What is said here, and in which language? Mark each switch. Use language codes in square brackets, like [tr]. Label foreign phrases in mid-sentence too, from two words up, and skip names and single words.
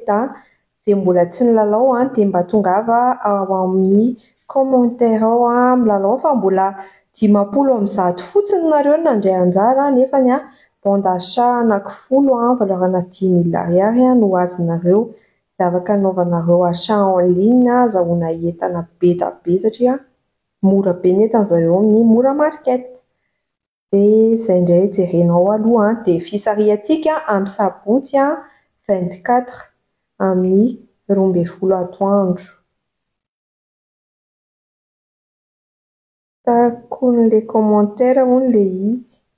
[mg] Izay mbola tsy nilalao dia mba tongava ao amin'ny commentaire ao milalao fa mbola 50 fotsiny nareo nandray anjara nefa [fr] bande d'achat [mg] anankifolo valeur ana 10 000 ariary no azonareo. Dia afaka anaovanareo [fr] achat en ligne [mg] azahoana entana be da be satria mora be ny entan'izareo amin'ny Mora Market. Dia izay indray jerenao aloha dia fisariantsika amin'ny sabotsy 24 amin'ny 12 atoandro. Takon'ilay commentaire hono ilay izy.